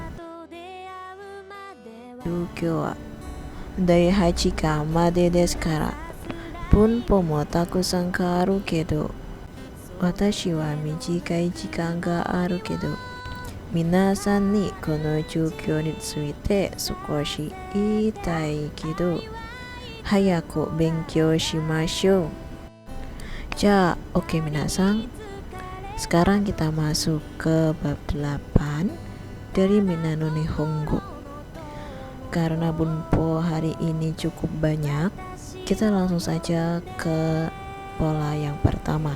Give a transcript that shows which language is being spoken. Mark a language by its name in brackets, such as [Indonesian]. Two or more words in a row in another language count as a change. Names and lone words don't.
[Japanese] 状況は第8時間までですから、文法もたくさん変わるけど、私は短い時間があるけど、皆さんにこの状況について少し言いたいけど、早く勉強しましょう。じゃあ、oke minasan. [Indonesian] Sekarang kita masuk ke bab 8 dari Minano Nihongo. Karena bunpo hari ini cukup banyak, kita langsung saja ke pola yang pertama.